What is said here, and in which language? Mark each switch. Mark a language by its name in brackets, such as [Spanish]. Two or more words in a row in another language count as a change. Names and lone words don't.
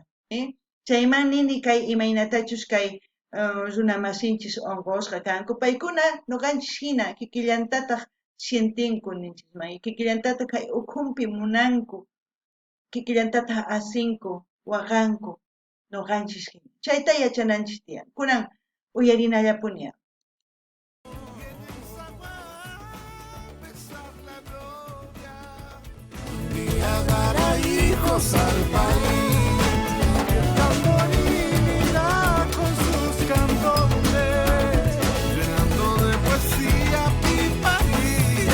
[Quechua] Chayman nini kay imaynatachus kay runa masinchis onqusqa kanku paykuna noqanchis hina kikillantataq sientinku ninchisman kikillantataq kay ukhunpi munanku kikillantataq asinku waqanku noqanchis hina chayta yachananchis tiyan kunan uyarinallapuniya. [Spanish] Dará hijos al país. Tamborilina con sus candones, Llenando de poesía mi país.